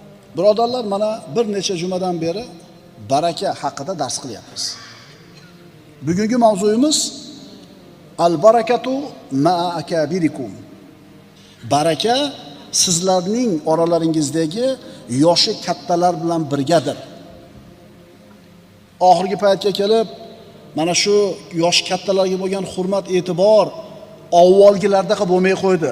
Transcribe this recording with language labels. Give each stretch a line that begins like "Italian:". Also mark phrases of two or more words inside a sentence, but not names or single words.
Uzbek: Birodarlar, mana bir necha jumadan beri baraka haqida dars qilyapmiz. Bugungi mavzuyimiz
Arabic: البركة مع أكابركم.
Uzbek: Baraka sizlarning oralaringizdagi yoshi kattalar bilan birgadir. Oxirgi paytga kelib, mana shu yosh kattalarga bo'lgan hurmat, e'tibor avvalgilardek bo'lmay qo'ydi.